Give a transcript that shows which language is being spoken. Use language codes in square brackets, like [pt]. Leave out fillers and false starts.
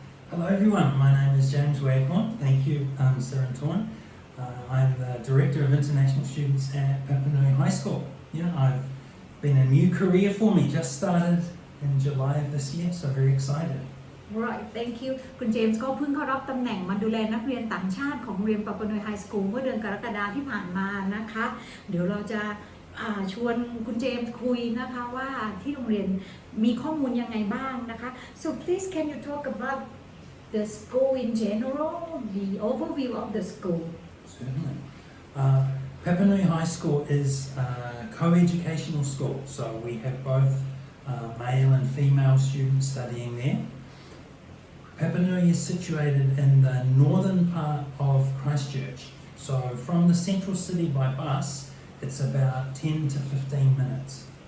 [en] Hello everyone, my name is James Waghorn. Thank you, Sir and Torn. I'm the Director of International Students at Papanui High School. I've been a new career for me, just started in July of this year, so very excited. Right, thank you. [th] คุณเจมส์ก็เพิ่งเข้ารับตำแหน่งมาดูแลนักเรียนต่างชาติของโรงเรียน Papanui High School เมื่อเดือนกรกฎาคมที่ผ่านมานะคะเดี๋ยวเราจะชวนคุณเจมส์คุยนะคะว่าที่โรงเรียนมีข้อมูลยังไงบ้างนะคะ [en] So please can you talk about the school in general, the overview of the school? Certainly. Papanui High School is a co-educational school, so we have both male and female students studying there. Papanui is situated in the northern part of Christchurch, so from the central city by bus, it's about 10 to 15 minutes.